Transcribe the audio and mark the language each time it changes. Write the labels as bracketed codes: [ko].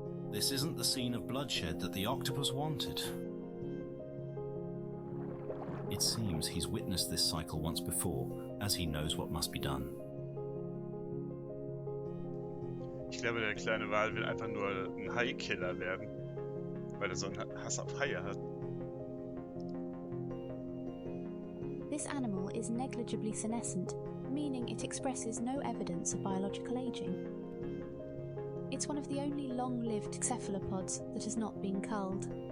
[en] This isn't the scene of bloodshed that the octopus wanted. It seems he's witnessed this cycle once before, as he knows what must be done. [de] Ich glaube, der kleine Wal will einfach nur ein Haikiller werden, weil er so einen Hass auf Haie hat. [en] This animal is negligibly senescent, meaning it expresses no evidence of biological aging. It's one of the only long-lived cephalopods that has not been culled.